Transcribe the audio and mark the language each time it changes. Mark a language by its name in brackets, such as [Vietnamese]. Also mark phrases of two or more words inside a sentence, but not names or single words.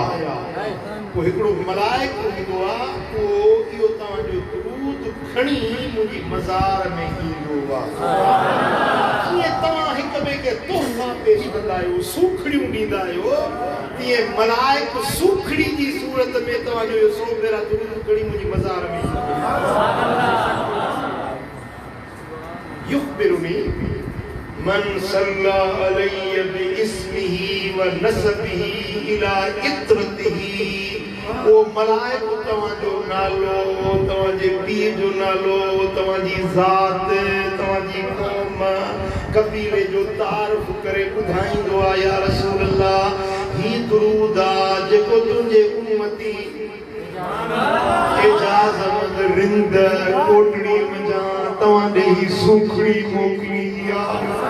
[Sindhi] को हिकिड़ो मलाइक हूंदो आहे, को इहो तव्हांजो दुरूद खणी मुंहिंजी मज़ार में ईंदो आहे। कीअं तव्हां हिक ॿिए खे तोहफ़ा पेश कंदा आहियो, सूखड़ियूं ॾींदा आहियो, तीअं मलाइक सूखड़ी जी सूरत में तव्हांजो इहो 100 भेरा दुरूद खणी मुंहिंजी मज़ार में ईंदो आहे। [Arabic] يخبرني من صلى عليه باسمه ونسبه إلى عترته. [Sindhi] वो मलाइक तव्हांजो नालो, तव्हांजे पीउ जो नालो, तव्हांजी ज़ात, तव्हांजी क़ौम, कबीले जो तारीफ़ करे ॿुधाईंदो आहे [Arabic] يا رسول الله [Sindhi] ही दुरूद आहे जेको तुंहिंजे उम्मती एजाज़ अहमद रिंद कोटड़ी मंझां तव्हां ॾे ही सूखड़ी मोकिली आहे।